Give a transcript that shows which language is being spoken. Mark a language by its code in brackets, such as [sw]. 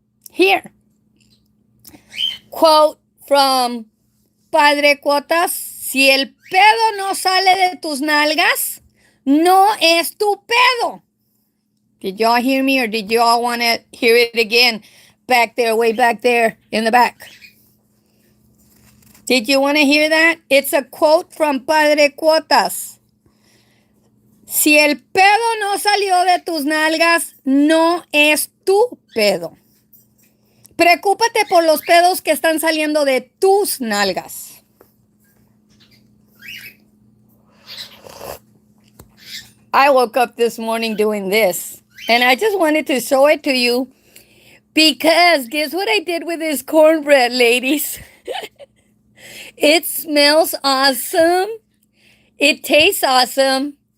[en] Here. Quote from [es] Padre Cuotas: si el pedo no sale de tus nalgas, no es tu pedo. [en] Did y'all hear me, or did y'all want to hear it again back there, way back there in the back? Did you want to hear that? It's a quote from Padre Cuotas. [es] Si el pedo no salió de tus nalgas, no es tu pedo. Preocúpate por los pedos que están saliendo de tus nalgas. [en] I woke up this morning doing this, and I just wanted to show it to you Because guess what I did with this cornbread, ladies? It smells awesome. It tastes awesome.